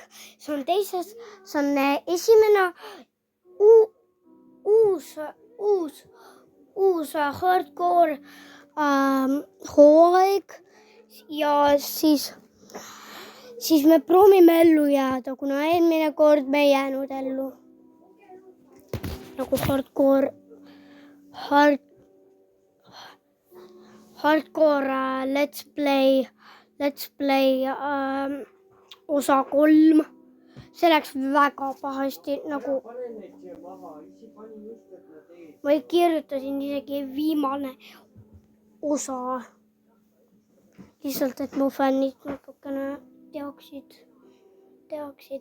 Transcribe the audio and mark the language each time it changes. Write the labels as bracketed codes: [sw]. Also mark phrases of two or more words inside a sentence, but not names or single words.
[et] See on teises, see on esimene uus hardcore hooaeg ja siis me proovime ellu jääda, kuna eelmine kord me ei jäänud ellu. Nagu [en] hardcore let's play [et] osa 3. See läks väga pahasti, nagu ma kirjutasin isegi viimane osa. Lihtsalt, et mu fännid natukene teaksid.